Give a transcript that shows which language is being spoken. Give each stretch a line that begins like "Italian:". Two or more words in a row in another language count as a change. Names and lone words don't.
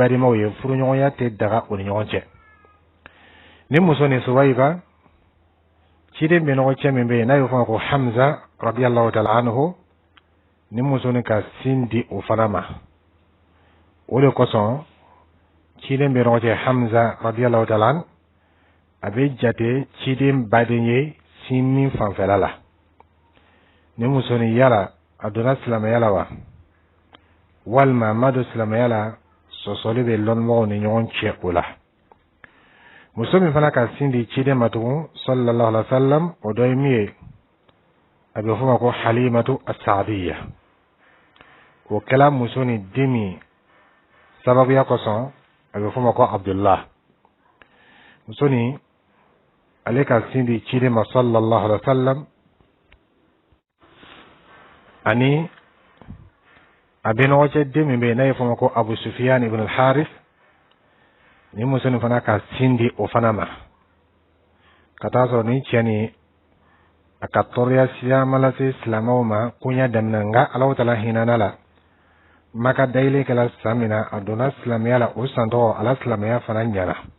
Bambara: balimaw ye furuɲɔgɔnya tɛ daga o ni ɲɔgɔn cɛ ni muso ni Suwaiba ciden bɛ ɲɔgɔn cɛ min bɛ yen n'a y'o fɔ ko Hamza
Arabic: رضي الله تعالى عنه
Bambara: ni muso ni ka sin di o fana ma o de kosɔn ciden bɛ ɲɔgɔn cɛ Hamza
Arabic: رضي الله تعالى عنه
Bambara: a bɛ jate ciden baden ye sin min fanfɛla la ni muso ni yala a donna silamɛya la wa walma madu silamɛya la sɔsɔli bɛ lɔnmɔgɔw ni ɲɔgɔn cɛ o la. muso min fana ka sin di ciden ma tugun
Arabic: صلى الله عليه وسلم
Bambara: o dɔ ye min ye a bɛ fɔ ma ko halimatu as-saadiya. o kɛla muso ni den min sababuya kosɔn a bɛ fɔ ma ko abdullah. muso ni ale ka sin di ciden ma
Arabic: صلى الله عليه وسلم
Bambara: ani a bɛ ɲɔgɔn cɛ den min bɛ yen n'a ye fɔ ma ko abu sufyan ibn al-harith. ni muso ni fana ka sin di o fana ma ka taa sɔrɔ ni cɛ ni a ka tɔɔrɔya siyaama lase silamɛw ma koɲa daminɛ nka Alahu Taala hinɛna la Maka dayile kɛla san min na a donna silamɛya la o san tɔgɔ ala silamɛya fana ɲana.